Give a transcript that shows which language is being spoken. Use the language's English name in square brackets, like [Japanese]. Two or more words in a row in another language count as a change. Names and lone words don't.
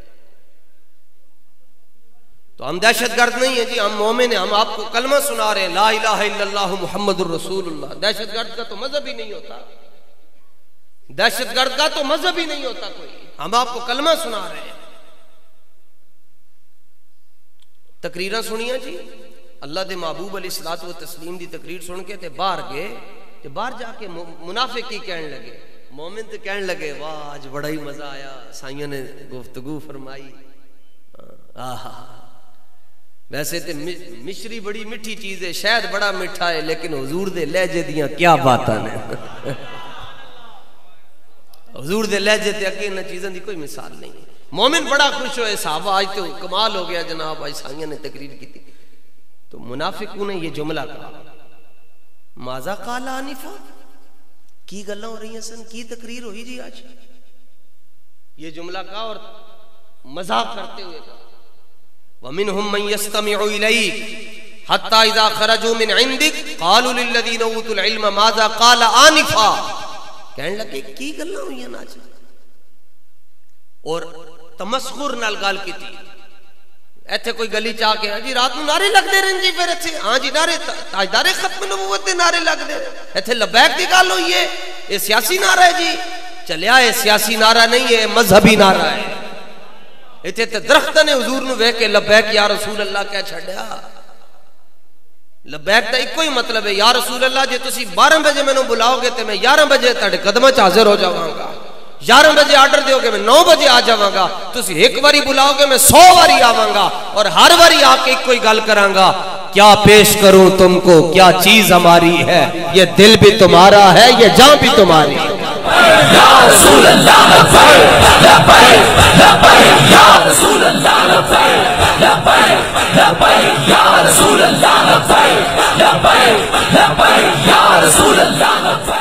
[Urdu] تو ہم دہشت گرد نہیں ہیں جی، ہم مومن ہیں، ہم آپ کو کلمہ سنا رہے ہیں [Arabic] لا الہ الا اللہ محمد الرسول اللہ۔ [Urdu] دہشت گرد کا تو مذہب ہی نہیں ہوتا، دہشت گرد کا تو مذہب ہی نہیں ہوتا کوئی، ہم آپ کو کلمہ سنا رہے ہیں۔ [Punjabi] تقریراں سنیاں جی، اللہ دے محبوب [Arabic] علیہ الصلوۃ والتسلیم [Punjabi] دی تقریر سن کے تے باہر گئے، تے باہر جا کے منافق کی کہنے لگے، مومن تے کہنے لگے واہ آج بڑا ہی مزہ آیا، سائیوں نے گفتگو فرمائی، ویسے تے مشری بڑی میٹھی چیز ہے، شاید بڑا میٹھا ہے، لیکن حضور دے لہجے دیاں کیا باتاں نے، حضور دے لہجے تے اگے انہاں چیزاں دی کوئی مثال نہیں ہے۔ [Urdu] مومن بڑا خوش ہوئے، صحابہ آج تو کمال ہو گیا جناب، آج سائیوں نے تقریر کی تھی، تو منافقوں نے یہ جملہ کہا، [Arabic] ماذا قال آنفا، [Punjabi] کی گلاں ہو رہی ہیں سن، کی [Urdu] تقریر ہوئی جی آج، یہ جملہ کہا اور مذاق کرتے ہوئے کہا، [Arabic] وَمِنْهُمْ مَنْ يَسْتَمِعُ إِلَيْكَ حَتَّى إِذَا خَرَجُوا مِنْ عِنْدِكَ قَالُوا لِلَّذِينَ أُوتُوا الْعِلْمَ مَاذَا قَالَ آنِفًا، [Punjabi] کہنے لگے کی گلاں ہوئی ہیں آج، اور تمسخر نال گل کیتی، ایتھے کوئی گلی چاہ کے جی رات نو نعرے لگ دے رہے جی، پھر ایتھے ہاں جی نعرے تاجدار ختم نبوت دے نعرے لگ دے، ایتھے لبیک دی گل ہوئی ہے، [Urdu] یہ سیاسی نعرہ ہے جی، [Punjabi] چلیا [Urdu] یہ سیاسی نعرہ نہیں ہے، مذہبی نعرہ ہے، [Punjabi] ایتھے تے درخت نے حضور نو ویکھ کے [Arabic] لبیک یا رسول اللہ [Punjabi] کہہ چھڈیا، لبیک دا ایک ہی مطلب ہے [Arabic] یا رسول اللہ [Punjabi] جے تسی 12 بجے مینوں بلاؤ گے تے میں 11 بجے تہاڈے قدماں وچ حاضر ہو جاواں گا، 11 بجے آرڈر دیو گے میں 9 بجے آ جاواں گا، تسی ایک واری بلاؤ گے میں 100 واری آواں گا، اور ہر واری آ کے ایک کوئی گل کراں گا، [Urdu] کیا پیش کروں تم کو، کیا چیز ہماری ہے، یہ دل بھی تمہارا ہے، یہ جان بھی تمہاری ہے، [Arabic] یا رسول اللہ لبیک لبیک لبیک یا رسول اللہ لبیک لبیک لبیک یا رسول اللہ لبیک لبیک لبیک یا رسول اللہ لبیک۔